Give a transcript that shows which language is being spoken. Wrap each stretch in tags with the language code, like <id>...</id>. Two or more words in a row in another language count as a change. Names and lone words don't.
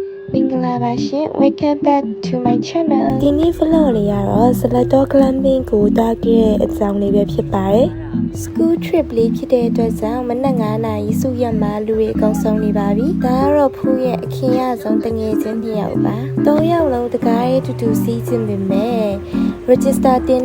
<en>Welcome back to my channel</en> <my>ဒီနေ့ vlog လေးကတော့ Selector Climbing ကိုသွားခဲ့တဲ့အကြောင်းလေးပဲဖြစ်ပါတယ်</my> <en>School trip</en> <my>လေးဖြစ်တဲ့အတွက်ကြောင့်မနက်9 နာရီစုရက်မှာလူတွေအကုန်ဆုံးနေပါပြီဒါကတော့ဖူးရဲ့အခင်းရဆုံးတငယ်ချင်း2ယောက်ပါ3ယောက်လုံးတကားရဲ့တူတူစီးခြင်းပဲမဲ့ register တင်</my>